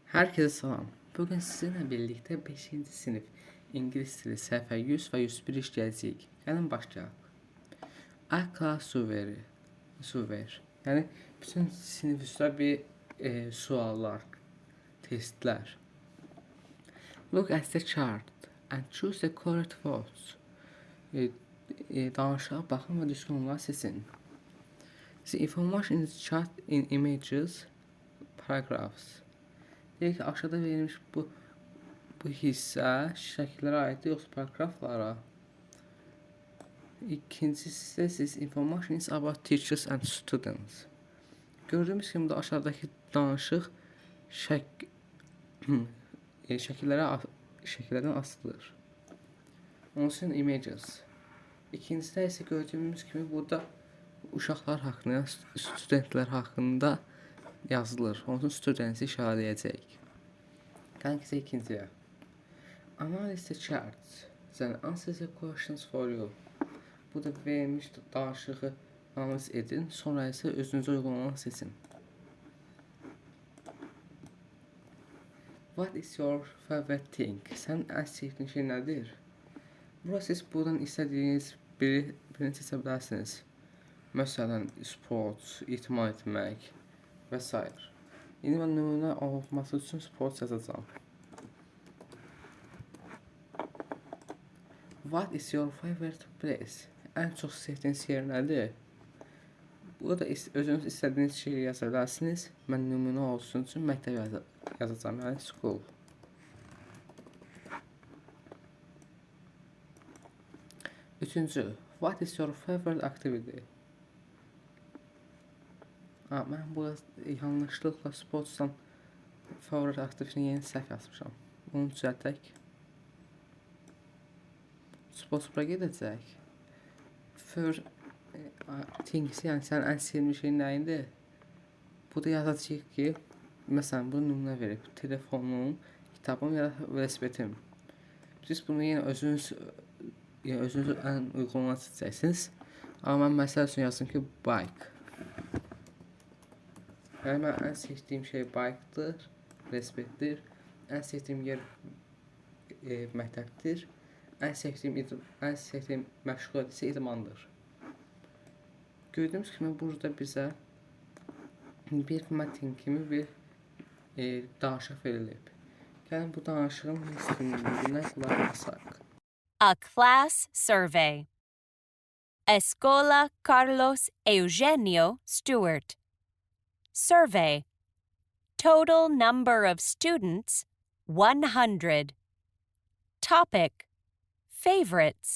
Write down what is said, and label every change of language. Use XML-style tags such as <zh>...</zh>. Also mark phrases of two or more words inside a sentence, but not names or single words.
<az>Herkese salam.</az> <tr>Bugün sizinle birlikte 5.</tr> <az>sınıf İngiliz dili səhifə 100 və 101 işləyəcəyik. Gəlin başlayaq. Akla suver. Yəni bütün sinif üzrə bir suallar, testlər.</az> <en>Look at the chart and choose the correct words.</en> <az>Danışığa baxın və düzgün olanları seçin.</az> <en>The information is chart in images, paragraphs.</en> <az>Deyək ki, aşağıda verilmiş bu hissə şəkillərə aiddir, yoxsa paragraflara. İkincisi isə siz</az> <en>information is about teachers and students.</en> <az>Gördüyümüz kimi də aşağıdakı danışıq şəkillərdən asılıdır. Onun üçün images. İkincisi isə gördüyümüz kimi burada uşaqlar haqqında, studentlər haqqında yazılır. Onun üçün studentsi işarələyəcəyik. Gəlin ki, ikinciyə.</az> <en>Analyze the charts. Then answer the questions for you.</en> <az>Bu da verilmiş danışığı analiz edin. Sonra isə özünüzə uyğun olanı seçin.</az> <en>What is your favorite thing?</en> <az>Sən ən sevdiyin şey nədir? Burada siz buradan istədiyiniz birini seçə bilərsiniz. Məsələn, sport, itman etmək və s. İndi mən nümunə olması üçün sport yazacağım.</az> <en>What is your favorite place?</en> <az>Ən çox sevdiyiniz yer nədir? Burada özünüz istədiyiniz şeyi yaza bilərsiniz. Mən nümunə olsun üçün məktəb yazacağım, yəni school. Üçüncü,</az> <en>what is your favorite activity?</en> <az>Mən burada yanlışlıqla sportdan</az> <en>favorit aktivitini</en> <az>yeni səhv yazmışam. Onu düzəltək. Sport bura gedəcək.</az> <en>First things,</en> <az>yəni sən ən sevdiyin şey nə idi? Burada yazacağıq ki, məsələn, bunu nümunə verib. Telefonum, kitabım ya da velosipedim. Siz bunu yenə özünüz ən uyğun olanı seçəcəksiniz. Amma mən məsəl üçün yazdım ki, bike. Yəni mən ən sevdiyim şey bike'dır, velosipeddir. Ən sevdiyim yer məktəbdir. Ən sevdiyim məşğuliyyət isə idmandır. Gördüyümüz kimi burada bizə bir metin kimi bir danışıq verilib. Gəlin bu danışığın üstünlüyünə qulaq asaq.</az> <en>A class survey. Escola Carlos Eugenio Stewart. Survey. Total number of students, 100. Topic. Favorites.</en>